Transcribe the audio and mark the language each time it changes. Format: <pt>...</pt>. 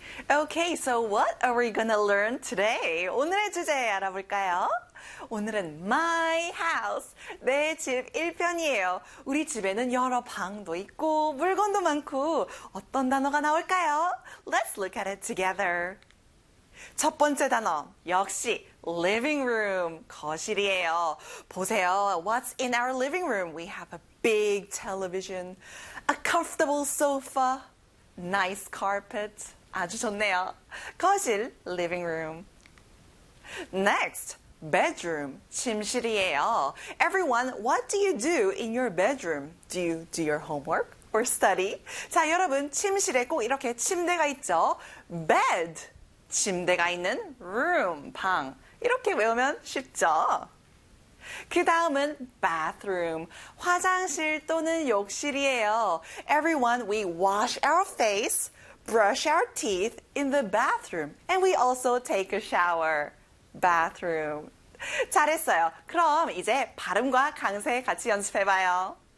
<en>Okay, so what are we gonna learn today?</en> <ko>오늘의 주제 알아볼까요? 오늘은 my house, 내 집 1편이에요. 우리 집에는 여러 방도 있고 물건도 많고 어떤 단어가 나올까요?</ko> <en>Let's look at it together.</en> <ko>첫 번째 단어, 역시</ko> <en>living room, 거실이에요.</en> <ko>보세요,</ko> <en>what's in our living room? We have a big television, a comfortable sofa, nice carpet.</en> <ko>아주 좋네요.</ko> <en>거실, living room. Next, bedroom, 침실이에요. Everyone, what do you do in your bedroom? Do you do your homework or study?</en> <ko>자, 여러분, 침실에 꼭 이렇게 침대가 있죠? Bed, 침대가 있는 room, 방. 이렇게 외우면 쉽죠? 그 다음은 bathroom, 화장실 또는 욕실이에요.</ko> <en>Everyone, we wash our face, brush our teeth in the bathroom, and we also take a shower.</en> <ko>Bathroom. 잘했어요. 그럼 이제 발음과 강세 같이 연습해봐요.</ko>